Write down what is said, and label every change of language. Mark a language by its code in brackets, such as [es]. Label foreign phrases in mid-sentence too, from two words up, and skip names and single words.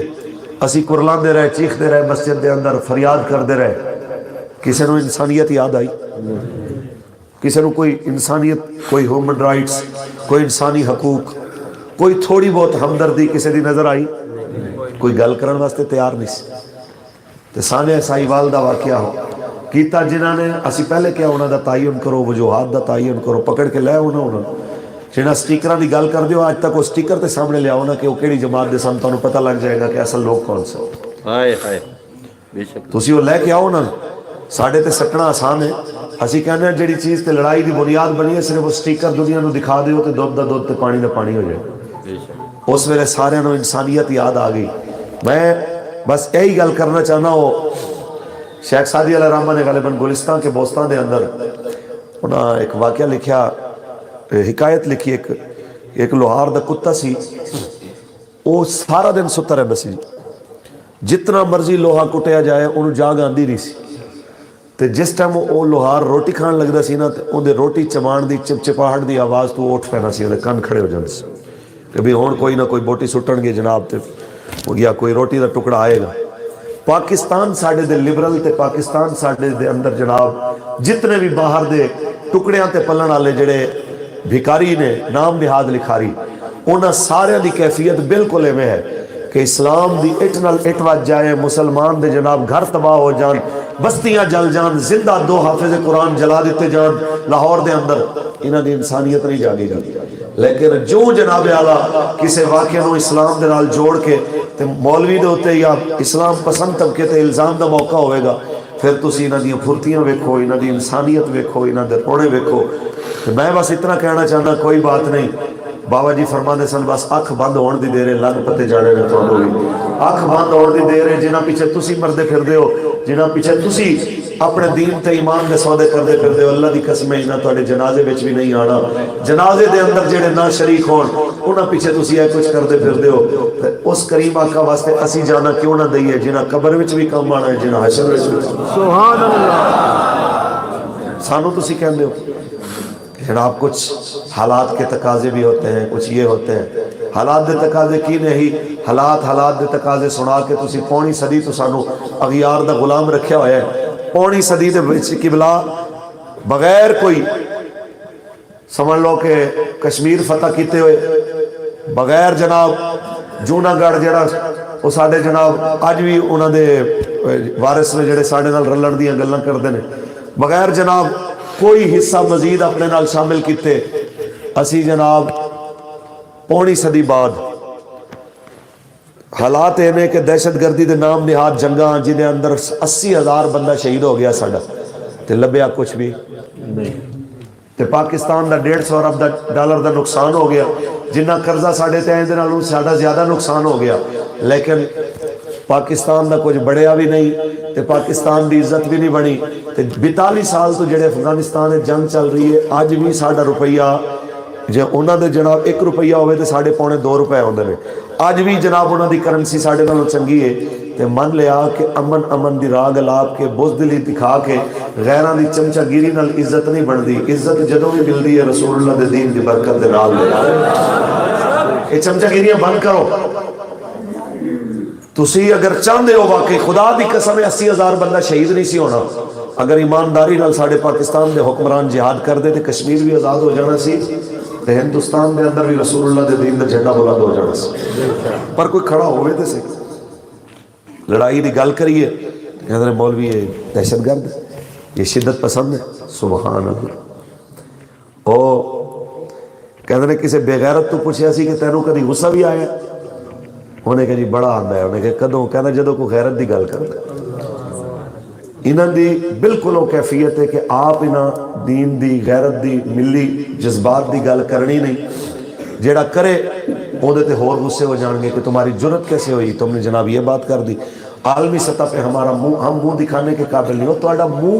[pa] اسی کرلان دے رہے, چیخ دے رہے, مسجد دے اندر فریاد کر دے رہے. کسی نو انسانیت یاد آئی؟ کسی نو کوئی انسانیت, کوئی [en] human rights, [pa] کوئی انسانی حقوق, کوئی تھوڑی بہت ہمدردی کسی دی نظر آئی؟ کوئی گل کرن واسطے تیار نہیں سی. تے سانحہ ساہیوال دا واقعہ ہو کیتا جنہاں نے, اسی پہلے کیا انہاں دا تعین کرو, وجوہات دا تعین کرو, پکڑ کے لے انہاں جنہاں سٹیکراں دی گل کر دیو, آج تک وہ سٹیکر تے سامنے لے آؤ نا کہ وہ کیڑی جماعت دے سن, تانوں پتہ لگ جائے گا کہ اصل لوگ کون سے. ہائے ہائے بے شک تسی وہ لے کے آؤ نا. ساڑھے تے سٹنا آسان ہے. اسی کہنے ہیں جڑی چیز تے لڑائی دی بنیاد بنی ہے, صرف وہ سٹیکر دنیا نو دکھا دیو تے دودھ دا دودھ تے پانی دا پانی ہو جائے. بے شک اس ویلے سارے نو انسانیت یاد آ گئی. میں بس یہی گل کرنا چاہنا, وہ شیخ سعدی علیہ رحمہ نے غالباً گلستان کے بوستان دے اندر انہاں ایک واقعہ لکھیا, حکایت لکھی. ایک لوہار دا کتا سی, وہ سارا دن ستا رہندا سی. جتنا مرضی لوہا کٹیا جائے انہوں جاگ آندی نہیں سی. تے جس ٹائم وہ لوہار روٹی کھان لگدا سی نا, تے اون روٹی چبان دی چپچپاہٹ دی آواز تو اٹھ پینا سی, اودے کن کھڑے ہو جاندے سی کہ بھی ہن کوئی نہ کوئی بوٹی سٹن گے جناب, تے یا کوئی روٹی دا ٹکڑا آئے گا. پاکستان ساڈے دے لبرل تے پاکستان ساڈے دے اندر جناب جتنے بھی باہر دے ٹکڑیاں تے پلن والے جڑے بھکاری نے, نام نہاد لکھاری, انہاں سارے دی کیفیت بالکل ایویں ہے کہ اسلام دی اٹ نال اٹ وج جائے, مسلمان دے جناب گھر تباہ ہو جان, بستیاں جل جان, زندہ 2 حافظ قرآن جلا دیتے جان لاہور دے اندر, انہاں دی انسانیت نہیں جاگے گی. لیکن جو جناب اعلیٰ کسی واقعے نو اسلام دے نال جوڑ کے تے مولوی دے ہوتے یا اسلام پسند طبقے تے الزام دا موقع ہوئے گا, پھر تسی انہاں دی پھرتیاں ویکھو, انہاں دی انسانیت ویکھو, انہاں دے رونے ویکھو. میں بس اتنا کہنا چاہنا, کوئی بات نہیں. بابا جی فرماندے سن بس اکھ بند ہون دی دیر ہے, لگ پتے جانے نے تھانوں بھی. اکھ بند ہون دی دیر ہے, جنہاں پیچھے تسی مردے پھردے ہو, جنہاں پیچھے تسی اپنے دین تے ایمان دے سودے کردے پھردے ہو, اللہ دی قسم ہے انہاں تواڈے جنازے وچ بھی نہیں آنا. جنازے دے اندر جڑے نہ شریک ہون انہاں پیچھے تسی اے کچھ کردے پھردے ہو. تے اس کریم آقا واسطے اسی جانا کیوں نہ دئیے, جنہاں قبر وچ بھی کم آنا ہے, جنہاں حشر وچ بھی. سبحان اللہ. سانو تسی کہندے ہو جناب [ur] کچھ حالات کے تقاضے بھی ہوتے ہیں, کچھ یہ ہوتے ہیں. [pa] حالات دے تقاضے کی نہیں, حالات دے تقاضے سنا کے تسی پونی صدی تو سانو اغیار دا غلام رکھیا ہویا ہے. پونی صدی دے وچ قبلہ بغیر کوئی سمجھ لو کہ کشمیر فتح کیتے ہوئے, بغیر جناب جونا گڑھ جڑا وہ ساڈے جناب اج بھی انہاں دے وارث نے جڑے ساڈے نال رلن دیاں گلاں کردے نے, بغیر جناب کوئی حصہ مزید اپنے نال شامل کیتے اسی جناب پونی صدی بعد حالات اینے کہ دہشت گردی دے نام نہاد جنگاں جنہیں اندر 80,000 بندہ شہید ہو گیا ساڈا, تے لبیا کچھ بھی نہیں. تے پاکستان دا 150 ارب ڈالر دا نقصان ہو گیا, جنہ قرضہ ساڈے تے دے نالوں ساڈا زیادہ نقصان ہو گیا. لیکن پاکستان دا کچھ بڑھیا بھی نہیں, تے پاکستان دی عزت بھی نہیں بنی. تے 42 سال تو جڑے افغانستان میں جنگ چل رہی ہے, اج بھی ساڈا روپیہ جے انہاں دے جناب 1 روپیہ ہوئے تے ساڑھے پونے 2 روپے ہوندے نے. اج بھی جناب انہاں دی کرنسی ساڈے نالوں چنگی ہے. تے من لیا کہ امن دی راگ الاپ کے بزدلی دکھا کے غیراں دی چمچا گیری نال عزت نہیں بندی. عزت جدوں بھی ملدی ہے رسول اللہ دے دین دی برکت دے نال. اے چمچا گیریاں بند کرو. تسی اگر چاہندے ہو واقعی خدا دی قسم 80,000 بندہ شہید نہیں سی ہونا, اگر ایمانداری نال ساڈے پاکستان دے حکمران جہاد کر دے تے کشمیر بھی آزاد ہو جانا سی, تے ہندوستان دے اندر بھی رسول اللہ دے دین دا جھنڈا بلند ہو جانا سی. پر کوئی کھڑا ہوئے تے سے لڑائی دی گل کریے کہندے نے مولوی [ur] یہ دہشت گرد ہے, یہ شدت پسند ہے. [pa] سبحان اللہ. او کہندے نے کسی بے غیرت تو پوچھیا سی کہ تینوں کدی غصہ بھی آیا؟ انہیں کہ جی بڑا آندا ہے. انہیں کہ کدوں؟ کہنا جدوں کوئی غیرت دی گل کردا. انہاں دی بالکل وہ کیفیت ہے کہ آپ انہاں دین دی غیرت دی ملی جذبات دی گل کرنی نہیں. جیڑا کرے اودے تے ہور غصے ہو جان گے کہ [ur] تمہاری جرت کیسے ہوئی, تم نے جناب یہ بات کر دی. عالمی سطح پہ ہمارا منہ, ہم منہ دکھانے کے قابل نہیں ہو.